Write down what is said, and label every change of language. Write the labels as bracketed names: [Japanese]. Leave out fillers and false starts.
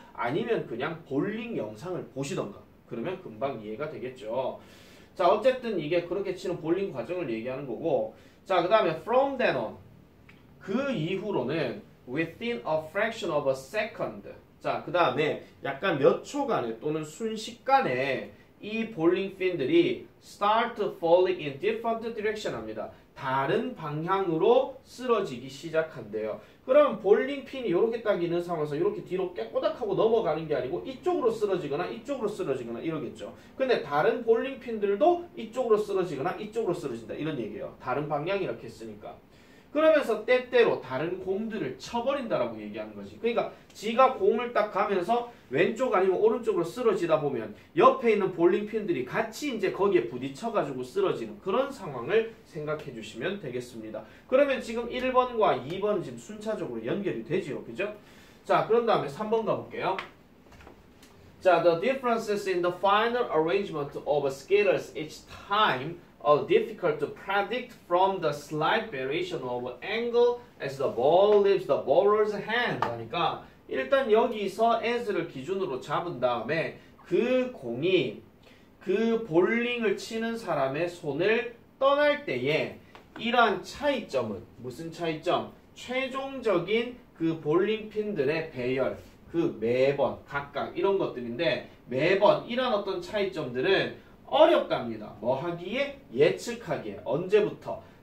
[Korean] 아니면 그냥 볼링 영상을 보시던가 그러면 금방 이해가 되겠죠. 자, 어쨌든 이게 그렇게 치는 볼링 과정을 얘기하는 거고 자, 그 다음에 [English] from then on [Korean] 그 이후로는 [English] within a fraction of a second [Korean] 자, 그 다음에 약간 몇 초간에 또는 순식간에 이 볼링 핀들이 [English] start falling in different direction [Korean] 합니다. 다른 방향으로 쓰러지기 시작한대요. 그럼 볼링 핀이 이렇게 딱 있는 상황에서 이렇게 뒤로 깨꼬닥하고 넘어가는 게 아니고 이쪽으로 쓰러지거나 이쪽으로 쓰러지거나 이러겠죠. 근데 다른 볼링 핀들도 이쪽으로 쓰러지거나 이쪽으로 쓰러진다 이런 얘기예요. 다른 방향이 이렇게 했으니까. 그러면서 때때로 다른 공들을 쳐버린다라고 얘기하는 거지. 그러니까 지가 공을 딱 가면서 왼쪽 아니면 오른쪽으로 쓰러지다 보면 옆에 있는 볼링 핀들이 같이 이제 거기에 부딪혀가지고 쓰러지는 그런 상황을 생각해 주시면 되겠습니다. 그러면 지금 1번과 2번은 지금 순차적으로 연결이 되지요. 그죠? 자, 그런 다음에 3번 가볼게요. [English] 자, the differences in the final arrangement of scalars each time are difficult to predict from the slight variation of angle as the ball leaves the bowler's hand. [Korean] 그러니까 일단 여기서 as를 기준으로 잡은 다음에 그 공이 그 볼링을 치는 사람의 손을 떠날 때에 이러한 차이점은 무슨 차이점? 최종적인 그 볼링 핀들의 배열, 그 매번 각각 이런 것들인데 매번 이런 어떤 차이점들은 어렵답니다. 뭐 하기에? 예측하기에. 언제부터?